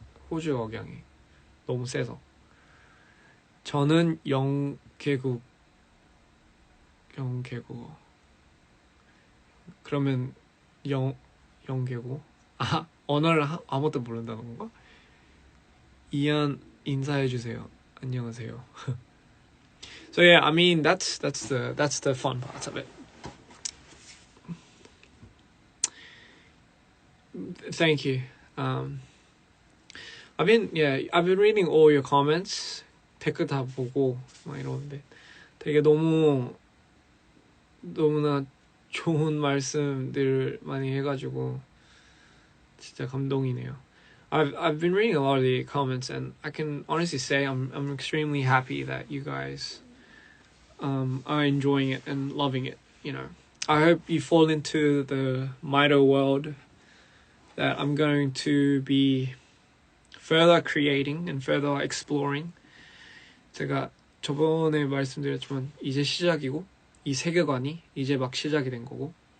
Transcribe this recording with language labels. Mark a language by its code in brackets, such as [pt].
[ko] 호주 억양이 너무 세서. 저는 영계국어. 그러면 영계국어? 언어를 아무것도 모른다는 건가? 이안 인사해주세요. 안녕하세요. [en] So yeah, I mean that's the fun part of it. Thank you. I've been reading all your comments. [ko] 댓글 다 보고 막 이러는데 되게 너무나 좋은 말씀들 많이 해가지고 진짜 감동이네요. [en] I've been reading a lot of the comments and I can honestly say I'm extremely happy that you guys are enjoying it and loving it. I hope you fall into the Mito world that I'm going to be further creating and further exploring. [ko] 제가 저번에 말씀드렸지만 이제 시작이고 이 세계관이 이제 막 시작이 된 거고.